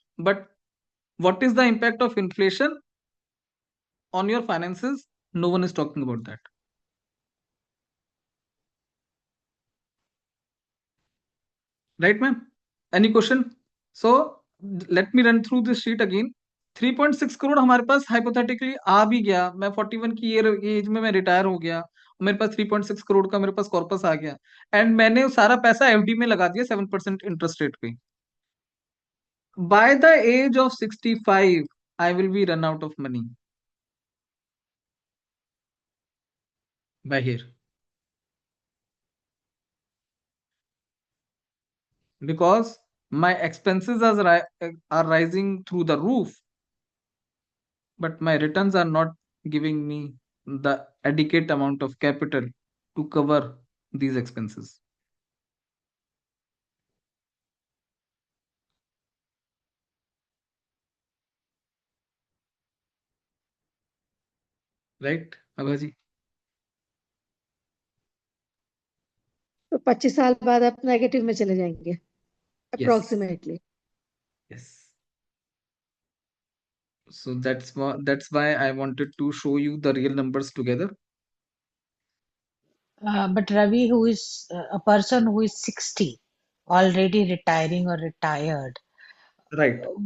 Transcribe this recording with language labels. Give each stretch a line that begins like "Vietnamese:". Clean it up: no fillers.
English: But what is the impact of inflation on your finances? No one is talking about that. Right, ma'am? Any question? So let me run through this sheet again.
Hindi: 3.6 crore हमारे पास hypothetically आ भी गया, मैं 41 की as में मैं retire हो गया, मेरे पास 3.6 करोड़ का मेरे पास कॉर्पस आ गया, एंड मैंने सारा पैसा एफडी में लगा दिया 7% इंटरेस्ट रेट पे.
English: By the age of 65, I will be run out of money. By here. Because my expenses are rising through the roof, but my returns are not giving me the adequate amount of capital to cover these expenses. Right, Abhaji?
Hindi: तो 25 साल बाद आप negative में चले जाएंगे
English: Yes. Approximately. Yes. So that's why I wanted to show you the real numbers together. But Ravi, who is a person who is 60, already retiring or retired, Right.